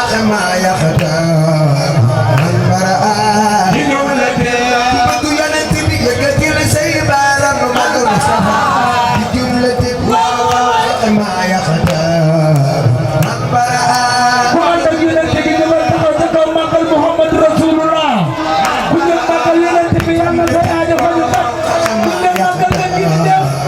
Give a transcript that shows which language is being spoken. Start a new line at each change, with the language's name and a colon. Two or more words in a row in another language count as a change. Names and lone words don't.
Arabic: ما يختار من برأ.
Wolof: لجملة Ku bëgg yonent bi yëkkatil say baaraam nu magal Mustafa.
Arabic: لجملة ما يختار من برأ.
Wolof: Ku ànd ak yonent bi dama taxaw ca kaw màggal Muhammad Rasulullah. Ku jël màggal yonent bi yàlla na sa aajo faju sax. Ku jël màggal nga gis def.